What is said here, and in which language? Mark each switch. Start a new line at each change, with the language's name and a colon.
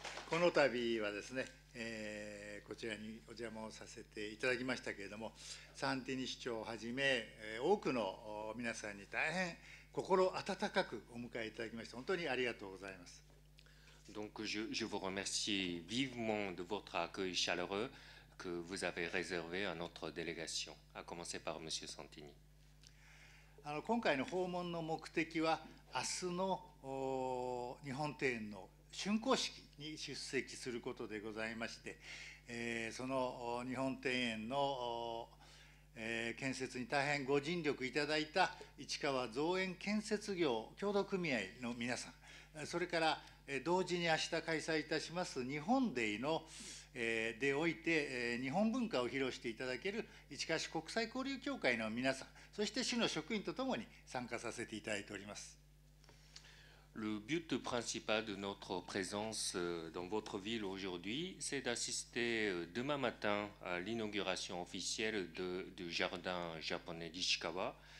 Japanese: この度はですね、こちらにお邪魔をさせていただきましたけれども、サンティニ市長をはじめ、多くの皆さんに大変心温かくお迎えいただきまして、本当にありがとうございます。
French: Donc je vous remercie vivement de votre accueil chaleureux que vous avez réservé à notre délégation, à commencer par M. Santini.
Japanese: 今回の訪問の目的は、明日の日本庭園の竣工式に出席することでございまして、その日本庭園の建設に大変ご尽力いただいた市川造園建設業協同組合の皆さん、それから同時に明日開催いたします日本デイのでおいて日本文化を披露していただける市川市国際交流協会の皆さん、そして市の職員とともに参加させていただいております。
French: Le but principal de notre présence dans votre ville aujourd'hui, c'est d'assister demain matin à l'inauguration officielle du jardin japonais d'Ishikawa.